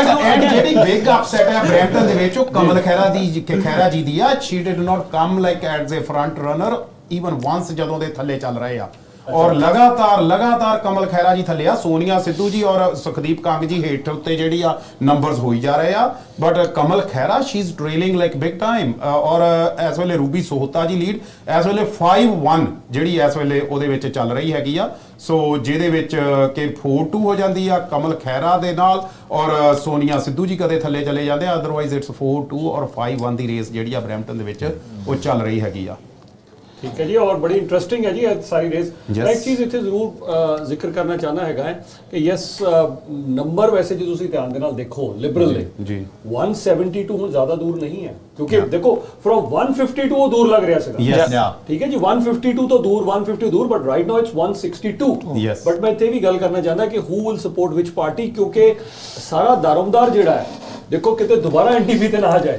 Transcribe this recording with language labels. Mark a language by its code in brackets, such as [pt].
[pa] and ਜਿਹੜੀ [en] big upset [pa] ਹੈ Brampton ਦੇ ਵਿੱਚ ਉਹ ਕਮਲ ਖਹਿਰਾ ਜੀ ਦੀ ਆ। [en] She did not come like as a front runner even once [pa] ਜਦੋਂ ਦੇ ਥੱਲੇ ਚੱਲ ਰਹੇ ਆ। ਔਰ ਲਗਾਤਾਰ ਕਮਲ ਖਹਿਰਾ ਜੀ ਥੱਲੇ ਆ, ਸੋਨੀਆ ਸਿੱਧੂ ਜੀ ਔਰ ਸੁਖਦੀਪ ਕੰਗ ਜੀ ਹੇਠ ਉੱਤੇ ਜਿਹੜੀ ਆ ਨੰਬਰਸ ਹੋਈ ਜਾ ਰਹੇ ਆ, but Kamal Khaira [en] She is trailing like big time. [pa] ਔਰ ਇਸ ਵੇਲੇ ਰੂਬੀ ਸੋਹਤਾ ਜੀ ਲੀਡ ਇਸ ਵੇਲੇ 5-1 ਜਿਹੜੀ ਇਸ ਵੇਲੇ ਉਹਦੇ ਵਿੱਚ ਚੱਲ ਰਹੀ ਹੈਗੀ ਆ। ਸੋ ਜਿਹਦੇ ਵਿੱਚ ਕਿ 4-2 ਹੋ ਜਾਂਦੀ ਆ ਕਮਲ ਖਹਿਰਾ ਦੇ ਨਾਲ, ਔਰ ਸੋਨੀਆ ਸਿੱਧੂ ਜੀ ਕਦੇ ਥੱਲੇ ਚਲੇ ਜਾਂਦੇ ਆ, ਅਦਰਵਾਈਜ਼ ਇਟਸ 4-2 ਔਰ 5-1 ਦੀ ਰੇਸ ਜਿਹੜੀ ਆ ਬਰੈਂਪਟਨ ਦੇ ਵਿੱਚ ਉਹ ਚੱਲ ਰਹੀ ਹੈਗੀ ਆ। [hi] ठीक है जी, और बड़ी इंटरेस्टिंग है जी सारी रेस। एक चीज़ इतने जरूर जिक्र करना चाहना है कि यस नंबर वैसे [pa] जो तुसी ध्यान दे नाल देखो [hi] लिबरल ने जी [pa] 172 ਹੁਣ ਜ਼ਿਆਦਾ ਦੂਰ ਨਹੀਂ ਹੈ, ਕਿਉਂਕਿ ਦੇਖੋ ਫਰੋਮ 152 ਉਹ ਦੂਰ ਲੱਗ ਰਿਹਾ ਸੀਗਾ। [en] Yes. [pa] ਠੀਕ ਹੈ ਜੀ, 152 ਤੋਂ ਦੂਰ 150 ਦੂਰ, but [en] Right now it's 162। Yes. [pa] But ਮੈਂ ਇੱਥੇ ਵੀ ਗੱਲ ਕਰਨਾ ਚਾਹੁੰਦਾ ਕਿ [en] who will support which party, [pa] ਕਿਉਂਕਿ ਸਾਰਾ ਦਾਰਮਦਾਰ ਜਿਹੜਾ ਹੈ ਦੇਖੋ ਕਿਤੇ ਦੁਬਾਰਾ ਐਨਡੀਪੀ ਤੇ ਨਾ ਆ ਜਾਏ।